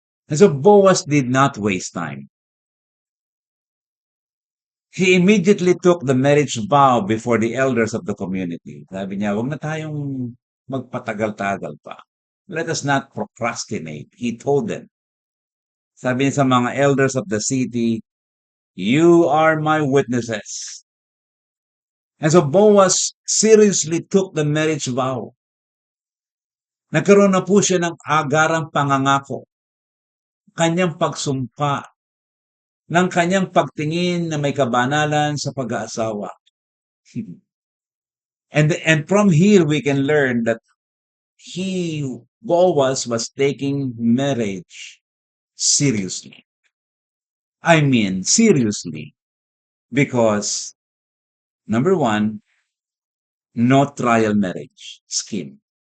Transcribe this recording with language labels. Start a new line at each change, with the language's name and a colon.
English: And so Boaz did not waste time. He immediately took the marriage vow before the elders of the community.
Filipino: Sabi niya, huwag na tayong magpatagal-tagal pa.
English: Let us not procrastinate. He told them.
Filipino: Sabi niya sa mga
English: elders of the city, you are my witnesses. And so Boaz seriously took the marriage vow.
Filipino: Nagkaroon na po siya ng agarang pangangako, kanyang pagsumpa, ng kanyang pagtingin na may kabanalan sa pag-aasawa.
English: And from here we can learn that Boaz was taking marriage seriously. I mean, seriously. Because, number one, no trial marriage scheme.